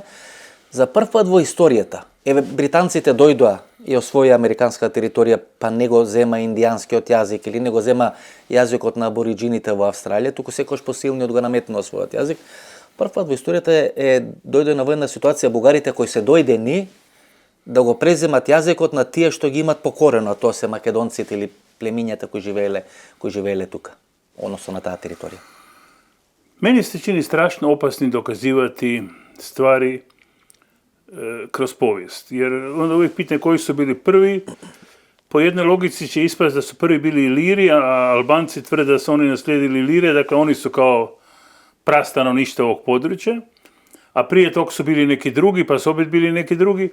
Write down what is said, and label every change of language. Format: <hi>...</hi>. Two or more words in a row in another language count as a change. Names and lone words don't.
<mk>За прв пат во историјата, еве британците дојдоа и освоја американска територија, па не го зема индијанскиот јазик или не го зема јазикот на абориџините во Австралија, туку секојаш посилниот го наметнува својот јазик. Прв пат во историјата дојде на воена ситуација бугарите кои се дојдени да го преземат јазикот на тие што ги имат покорено, тоа се македонците или племињата кои живееле тука, односно на таа територија.</mk> <hr>Meni se čini strašno opasnim dokazivati stvari kroz povijest. Jer onda uvijek pitanje koji su bili prvi, po jednoj logici će ispast da su prvi bili Iliri, a Albanci tvrde da su oni naslijedili Ilire, dakle oni su kao prastanovništvo ovog područja, a prije tog su bili neki drugi, pa su opet bili neki drugi.</hr>